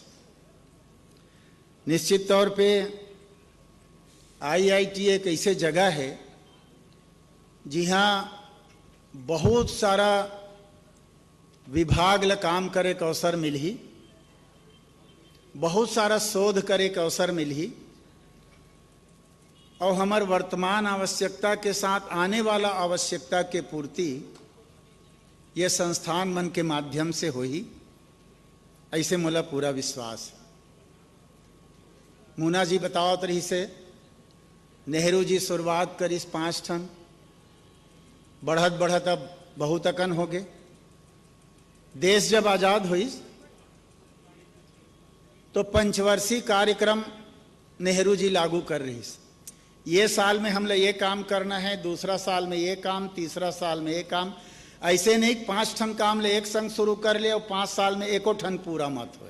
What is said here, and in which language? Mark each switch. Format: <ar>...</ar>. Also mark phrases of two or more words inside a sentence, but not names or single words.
<hne>निश्चित तौर पे IIT एक ऐसे जगह है जहाँ बहुत सारा विभाग ला काम करे का अवसर मिलही, बहुत सारा शोध करे का अवसर मिलही, और हमार वर्तमान आवश्यकता के साथ आने वाला आवश्यकता के पूर्ति ये संस्थान मन के माध्यम से होही, ऐसे मोला पूरा विश्वास। मुना जी बताओ तरी से नेहरू जी शुरुआत करीस 5 ठन, बढ़त बढ़त अब बहुत अकन हो गए। देश जब आजाद हुई तो पंचवर्षीय कार्यक्रम नेहरू जी लागू कर रही। ये साल में हमने ये काम करना है, दूसरा साल में ये काम, तीसरा साल में ये काम, ऐसे नहीं 5 ठन काम ले एक संग शुरू कर ले और 5 साल में एको ठन पूरा मत होए।</hne>